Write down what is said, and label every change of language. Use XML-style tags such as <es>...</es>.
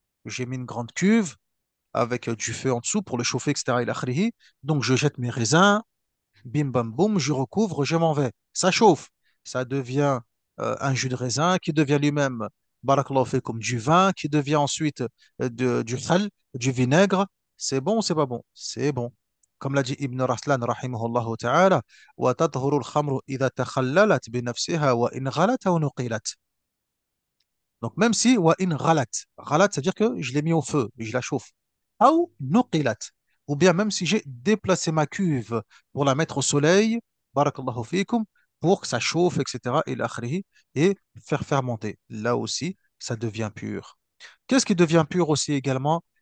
<fr>J'ai mis une grande cuve avec du feu en dessous pour le chauffer, etc. ila akhirih. Donc je jette mes raisins, bim bam boum, je recouvre, je m'en vais. Ça chauffe. Ça devient un jus de raisin qui devient lui-même, barakallahu fikum, du vin, qui devient ensuite du khal, du vinaigre. C'est bon ou c'est pas bon? C'est bon. Comme l'a dit</fr> <ar>Ibn Raslan, rahimahullah ta'ala, وَتَطْهُرُ الْخَمْرُ إِذَا تَخَلَّلَتْ بِنَفْسِهَا وَإِنْ غَلَتْ أَوْ نُقِلَتْ.</ar> <fr>Donc, même si wa in ghalat, ghalat, c'est-à-dire que je l'ai mis au feu et je la chauffe. Ou nuqilat. ou bien même si j'ai déplacé ma cuve pour la mettre au soleil, barakallahu fikum, pour que ça chauffe, etc., et l'akhrihi, et faire fermenter. Là aussi, ça devient pur. Qu'est-ce qui devient pur aussi également?</fr>